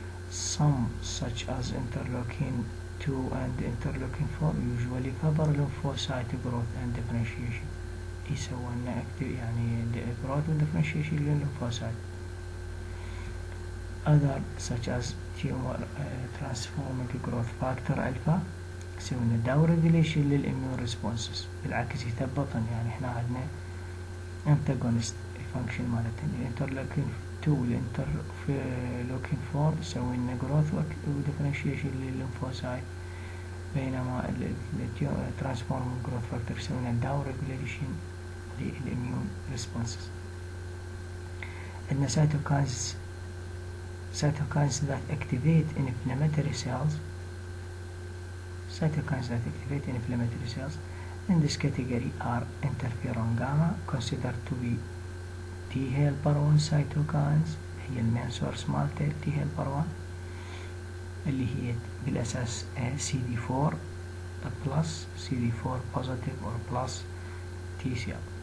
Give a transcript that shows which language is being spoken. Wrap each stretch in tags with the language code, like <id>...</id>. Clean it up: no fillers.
<en>Some such as interleukin 2 and interleukin 4 usually favor lymphocyte growth and differentiation،</en> <ar>يسوون يعني</ar> <en>growth and differentiation للليمفوسايت. Other such as tumor transforming growth factor alpha يسوون down regulation للimmune responses،</en> <ar>بالعكس يثبطن. يعني احنا عندنا</ar> <en>antagonist function</en> <ar>مالتهم الانترلوكين 2 والانترلوكين 4 يسوون growth و differentiation للليمفوسايت، بينما</ar> <en>transforming growth factor</en> <ar>يسوون down regulation للimmune responses. عندنا</ar> <en>cytokines that activate inflammatory cells. Cytokines that activate inflammatory cells in this category are interferon gamma, considered to be T helper 1 cytokines،</en> <ar>هي المين سورس مالته</ar> <en>T helper 1</en> <ar>اللي هي بالأساس</ar> <en>CD4 plus CD4 positive or plus T cell.</en>